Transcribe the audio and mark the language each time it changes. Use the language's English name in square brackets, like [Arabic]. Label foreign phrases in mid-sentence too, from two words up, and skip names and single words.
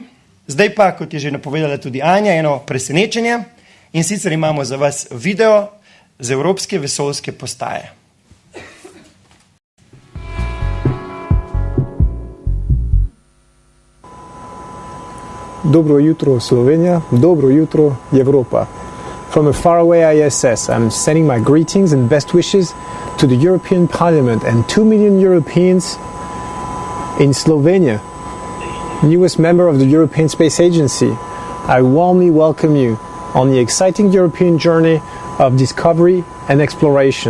[Slovenian] Zdaj pa, kot je že napovedala tudi Anja, eno presenečenje in sicer imamo za vas video z Evropske vesoljske postaje. Dobro jutro Slovenija, dobro jutro Evropa. [English] From a faraway ISS, I'm sending my greetings and best wishes to the European Parliament and 2 million Europeans in Slovenia, newest member of the European Space Agency. I warmly welcome you on the exciting European journey of discovery and exploration.